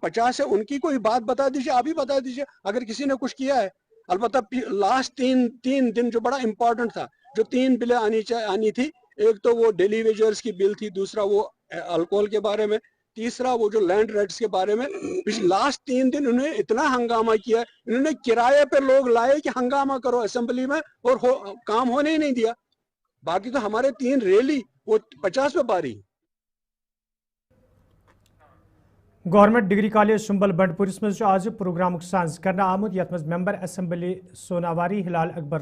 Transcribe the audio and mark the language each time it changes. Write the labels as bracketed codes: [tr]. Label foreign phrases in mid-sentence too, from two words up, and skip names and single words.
[ur] 50 ہے ان کی کوئی بات بتا دیجیے آپ ہی بتا دیجیے اگر کسی نے کچھ کیا ہے البتہ لاسٹ تین دن جو بڑا امپورٹنٹ تھا جو 3 بلیں آنی تھی ایک تو وہ [en] daily wagers [ur] کی بل تھی دوسرا وہ الکوہل کے بارے میں تیسرا وہ جو [en] land rights [ur] کے بارے میں لاسٹ 3 دن انہوں نے اتنا ہنگامہ کیا انہوں نے کرائے پہ لوگ لائے کہ ہنگامہ کرو اسمبلی میں اور کام ہونے ہی نہیں دیا باقی تو ہمارے 3 ریلی وہ 50 پہ پاری [ks] گورنمنٹ ڈگری کالج سنبل بنڈپورس مز آج پروگرامک سانز کرنا آمت یت مز [en] member assembly [ks] سوناواری ہلال اکبر